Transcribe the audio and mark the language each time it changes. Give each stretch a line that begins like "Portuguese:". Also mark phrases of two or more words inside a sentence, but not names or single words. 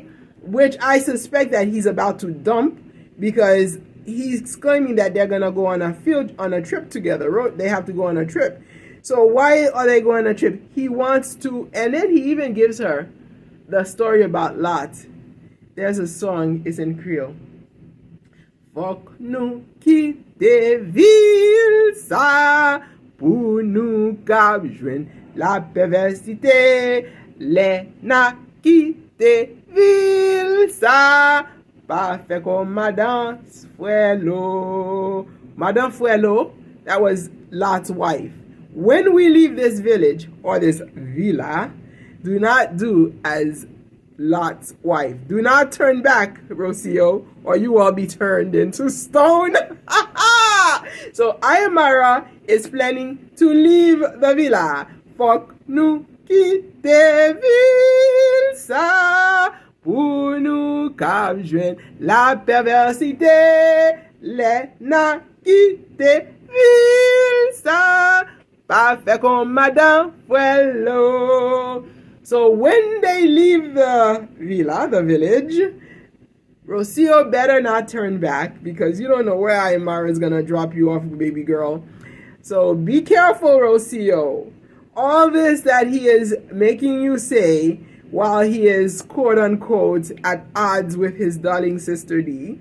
English: Which I suspect that he's about to dump because he's claiming that they're gonna go on a trip together. They have to go on a trip. So why are they going on a trip? He wants to, and then he even gives her the story about Lot. There's a song, it's in Creole.
Haitian Creole: Fok nou kite vil sa pou nou kap jwen la perversite le na kite vil sa pa fe kon Madame Fuelo. Madame Fuelo,
English: that was Lot's wife. When we leave this village or this villa, do not do as Lot's wife. Do not turn back, Rocio, or you will be turned into stone. So IamMarwa is planning to leave the villa.
Haitian Creole: Fok nou kite vil sa pou nou kap jwen la perversite le na kite vil sa pa fe kon Madame Fuelo.
English: So when they leave the villa, the village, Rocio better not turn back because you don't know where IamMarwa is going to drop you off, baby girl. So be careful, Rocio. All this that he is making you say while he is, quote unquote, at odds with his darling sister Dee.